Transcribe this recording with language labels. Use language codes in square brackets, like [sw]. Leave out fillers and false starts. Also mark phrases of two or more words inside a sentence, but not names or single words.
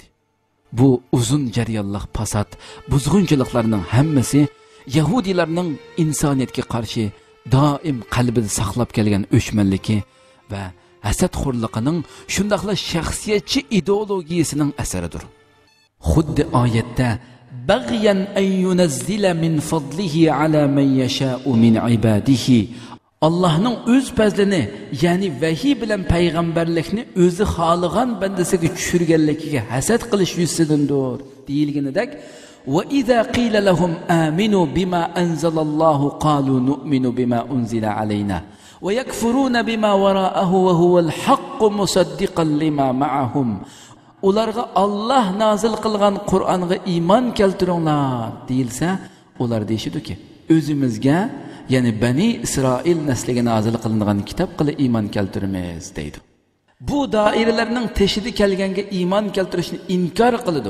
[uz] Bu uzun jarayonlik fasod, buzg'unchiliklarning hammasi Yahudilarning insoniyatga qarshi doim qalbida saqlab kelgan o'chmanligi va hasadxo'rligining shundaqla shaxsiyatchi ideologiyasining asaridir. Xuddi oyatda [ar] بغيا أن ينزل من فضله على من يشاء من عباده, [uz] Allohning o'z fazlini, ya'ni vahiy bilan payg'ambarlikni o'zi xohlagan bandasiga tushirganligiga hasad qilish yuzidandir deyilganidek, [ar] وإذا قيل لهم آمنوا بما أنزل الله قالوا نؤمن بما أنزل علينا ويكفرون بما وراءه وهو الحق مصدقا لما معهم. [uz] Ularga Alloh nozil qilgan Qur'onga iymon keltiringlar deyilsa, ular deyishidiki, o'zimizga, ya'ni Bani Isroil nasliga nozil qilingan kitob qilib iymon keltiramiz deydi. Bu doiralarning teshidi kelganga iymon keltirishni inkor qiladi.